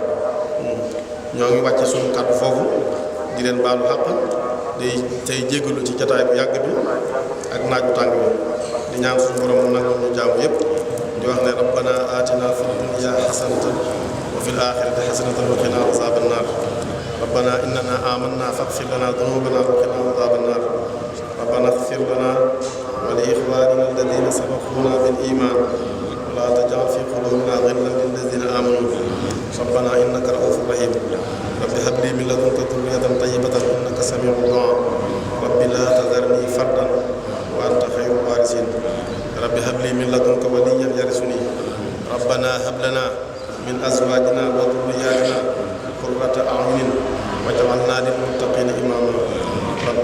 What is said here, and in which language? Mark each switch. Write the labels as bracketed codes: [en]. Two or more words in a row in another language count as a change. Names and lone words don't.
[wo] ñoo ngi wàcce suñu kàddu foofu di leen baalu xàq day tey jéggalu ci jataay bu yàgg bi ak naaju tàng bi di ñaan suñu borom mu nangul ñu jaamu yépp di wax ne [ar] ربنا آتنا في الدنيا حسنة وفي الآخرة حسنة وقنا عذاب النار ربنا إننا آمنا فاغفر لنا ذنوبنا وقنا عذاب النار ربنا اغفر لنا ولإخواننا الذين سبقونا بالإيمان ولا تجعل في قلوبنا غلا للذين آمنوا ربنا إنك رؤوف رحيم رب هب لي من لدنك ذرية طيبة إنك سميع الدعاء رب لا تذرني فردا وأنت خير الوارثين رب هب لي من لدنك وليا يرثني ربنا هب لنا من أزواجنا وذرياتنا قرة أعين واجعلنا للمتقين إماما رب